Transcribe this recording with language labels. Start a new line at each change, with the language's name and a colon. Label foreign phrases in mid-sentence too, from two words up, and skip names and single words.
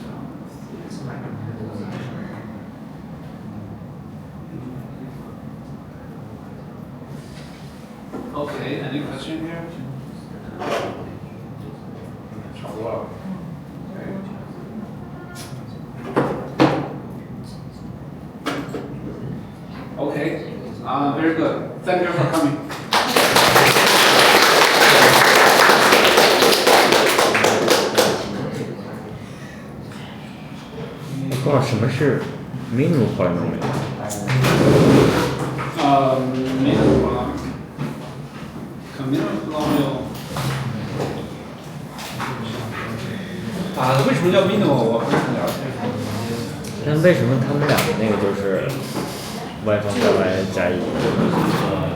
English: Okay, any question here? Okay, very good. Thank you for coming.
Chinese: 告诉我什么是
English: minimum polynomial？ minimum polynomial. Minimum polynomial.
Chinese: 为什么叫 minimum？我不是很了解。但为什么他们俩那个就是 y 方加 y 加1？